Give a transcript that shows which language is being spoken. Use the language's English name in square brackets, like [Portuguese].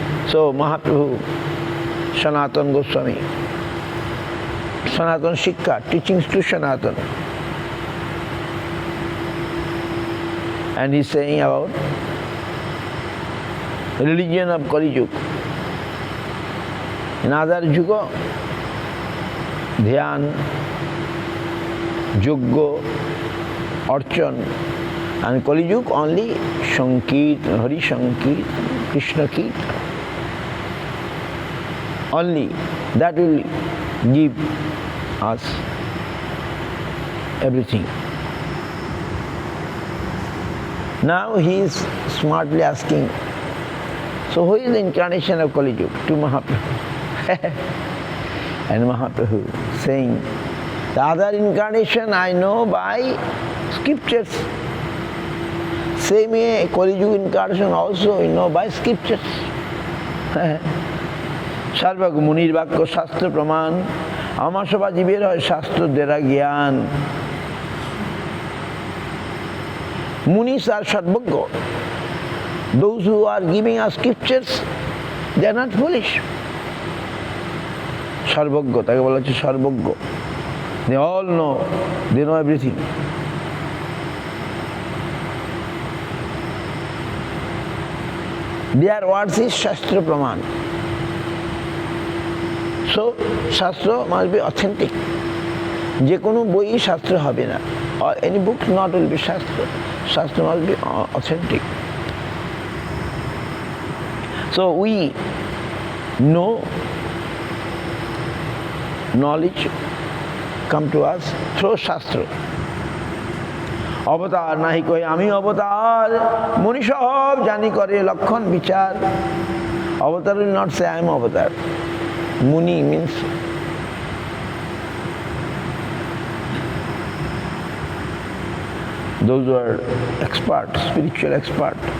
[English] so Mahaprabhu Sanatan Goswami, [Bangla] সনাতন শিক্ষা, [English] Teachings to Sanatan, and he is saying about religion of Kali Yuga. In other yuga, dhyan, yagya, archan, and Kali Yuga only Sankirtan, Hari Sankirtan, Krishna Kirtan. Only that will give us everything. Now he is smartly asking, so who is the incarnation of Kali Yuga? To Mahaprabhu. And Mahaprabhu saying, the other incarnation I know by scriptures. Same way Kali Yuga incarnation also we know by scriptures. [Bangla] সর্বজ্ঞ মুনির বাক্য শাস্ত্র প্রমাণ, আমার সবা জীবের হয় শাস্ত্র দ্বারা জ্ঞান। মুনিস আর সর্বজ্ঞ, [English] those who are giving us scriptures, they are not foolish. [Bangla] সর্বজ্ঞ, তাকে বলা হচ্ছে সর্বজ্ঞ। [English] They all know, they know everything. Their words is shastra praman. So shastra must be authentic. [Bangla] যে কোনো বই শাস্ত্র হবে না, [English] or any book not will be shastra. Shastra must be authentic. So we know knowledge come to us through shastra. [Bangla] অবতার নাহি কই আমি অবতার, মুনি সব জানি করে লক্ষণ বিচার। [English] Avatar will not say I am avatar. Muni means those who are expert, spiritual expert.